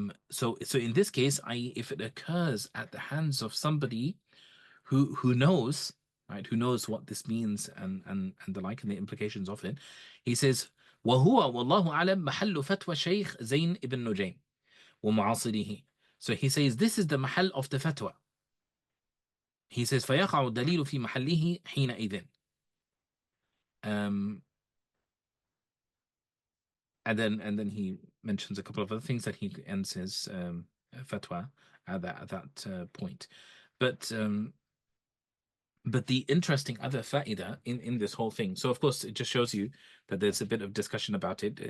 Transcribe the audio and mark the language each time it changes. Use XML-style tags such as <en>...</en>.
<en>So in this case, if it occurs at the hands of somebody who knows, right, who knows what this means and the like and the implications of it, he says,</en> <ar>وهو والله أعلم محل فتوى شيخ زين ibn نجيم ومعاصره.</ar> <en>So he says this is the mahal of the fatwa. He says</en> <ar>فيقع الدليل في محله حينئذ.</ar> <en>And then he mentions a couple of other things that he ends his fatwa at that point. But the interesting other fa'ida in this whole thing, so of course it just shows you that there's a bit of discussion about it.</en>